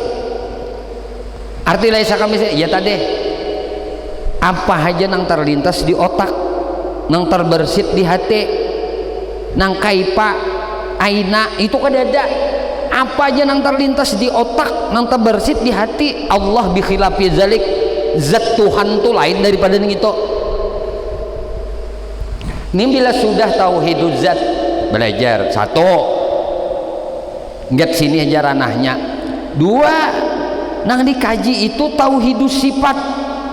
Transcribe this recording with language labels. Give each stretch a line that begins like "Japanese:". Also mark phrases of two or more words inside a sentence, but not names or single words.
Banjar: Arti
Arabic: ليس كمثله
Banjar: ya tadi apa aja nang terlintas di otak, nang terbersit di hati, nang kaipa aina itu kadada, apa aja nang terlintas di otak, nang terbersit di hati,
Arabic: الله بخلاف ذلك,
Banjar: zat Tuhan tuh lain daripada itu. Ini bila sudah
Arabic: توحيد الذات,
Banjar: belajar satu, nggak sini aja ranahnya. Dua, nang dikaji itu
Arabic: توحيد الصفات.